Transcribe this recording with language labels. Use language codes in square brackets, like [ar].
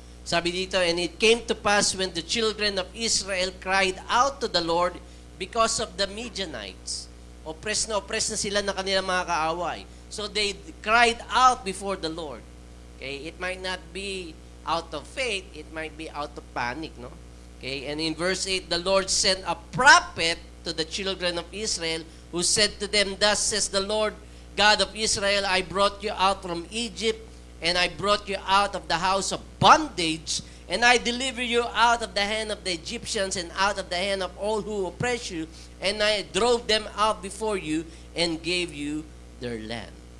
[tl] Sabi dito, [en] and it came to pass when the children of Israel cried out to the Lord because of the Midianites. [tl] Oppressed na sila ng kanilang mga kaaway. [en] So they cried out before the Lord. Okay, it might not be out of faith, it might be out of panic, no? Okay, and in verse 8, the Lord sent a prophet to the children of Israel who said to them, thus says the Lord God of Israel, I brought you out from Egypt, and I brought you out of the house of bondage, and I deliver you out of the hand of the Egyptians and out of the hand of all who oppress you, and I drove them out before you and gave you their land.